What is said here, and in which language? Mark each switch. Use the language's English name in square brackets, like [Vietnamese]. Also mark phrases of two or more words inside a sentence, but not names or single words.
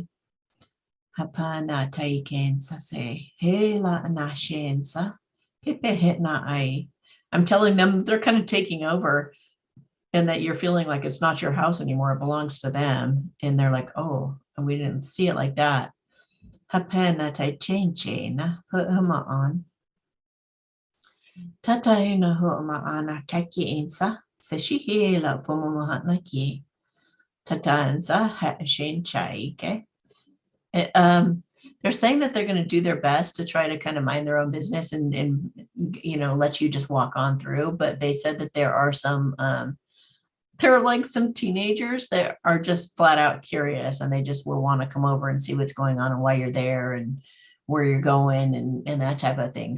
[English] I'm telling them they're kind of taking over and that you're feeling like it's not your house anymore. It belongs to them. And they're like, oh, and we didn't see it like that. Put him on. Tatahina ho'amaana taki insa. Seshihila pomomohanaki. Tatansa hashin chaike. They're saying that they're going to do their best to try to kind of mind their own business and let you just walk on through. But they said that there are some teenagers that are just flat out curious and they just will want to come over and see what's going on and why you're there and where you're going and that type of thing.